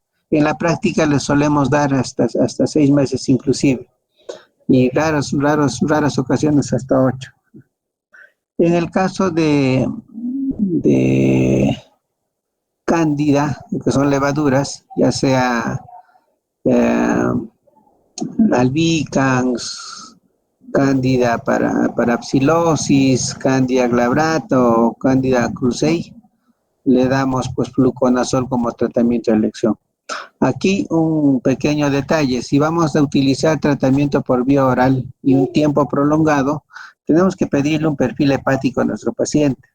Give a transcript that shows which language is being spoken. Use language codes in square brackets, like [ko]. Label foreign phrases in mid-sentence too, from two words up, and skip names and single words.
[es] En la práctica les solemos dar hasta 6 meses inclusive, y raras ocasiones hasta 8. En el caso de cándida, que son levaduras, ya sea albicans, cándida para psilosis, cándida glabrato, cándida cruzei, le damos pues fluconazol como tratamiento de elección. Aquí un pequeño detalle, si vamos a utilizar tratamiento por vía oral y un tiempo prolongado, tenemos que pedirle un perfil hepático a nuestro paciente.